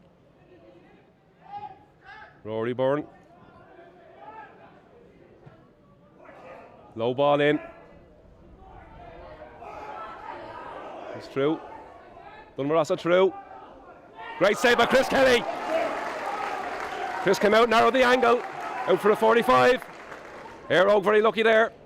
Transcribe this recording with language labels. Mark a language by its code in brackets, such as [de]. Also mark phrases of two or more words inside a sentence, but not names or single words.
[en] Rory Byrne. Low ball in. He's through. Dunmarassa through. Great save by Chris Kelly. Chris came out, narrowed the angle. Out for a 45. Éire Óg very lucky there.